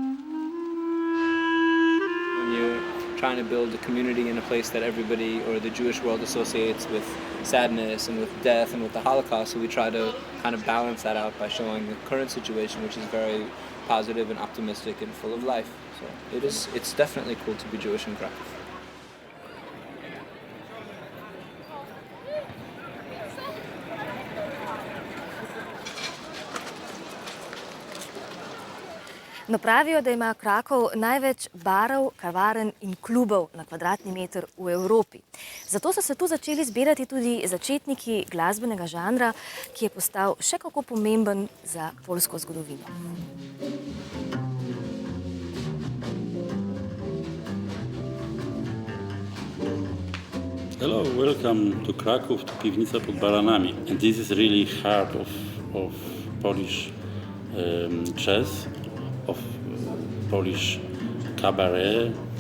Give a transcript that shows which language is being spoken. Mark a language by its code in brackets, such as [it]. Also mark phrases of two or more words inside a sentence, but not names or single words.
[en] When you're trying to build a community in a place that everybody or the Jewish world associates with sadness and with death and with the Holocaust, so we try to kind of balance that out by showing the current situation, which is very positive and optimistic and full of life. So it's definitely cool to be Jewish in Krakow. [sl] No, pravijo, da ima Krakov največ barov, kavarn in klubov na kvadratni meter v Evropi. Zato so se tu začeli zbirati tudi začetniki glasbenega žanra, ki je postal še kako pomemben za poljsko zgodovino. [en] Hello, welcome to Krakow, to Piwnica pod Baranami. And this is really heart of Polish jazz, of Polish cabaret.